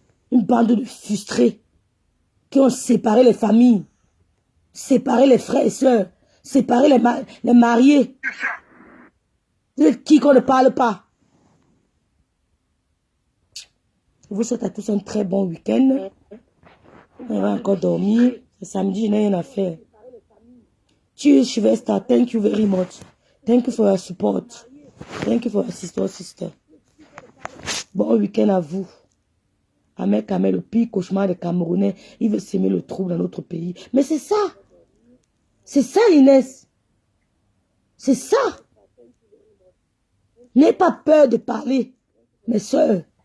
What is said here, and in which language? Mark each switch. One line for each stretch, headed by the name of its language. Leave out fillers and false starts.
French: Une bande de frustrés qui ont séparé les familles, séparé les frères et sœurs, séparé les mariés. Vous êtes qui qu'on ne parle pas? Je vous souhaite à tous un très bon week-end. On va encore dormir. C'est samedi, je n'ai rien à faire.
English: Cheers, Shivesta. Thank you very much. Thank you for your support. Thank you for your sister.
French: Bon week-end à vous. Ahmed Kamel, le pire cauchemar des Camerounais, il veut s'aimer le trouble dans notre pays. Mais c'est ça. C'est ça, Inès. C'est ça. N'aie pas peur de parler, mes soeurs.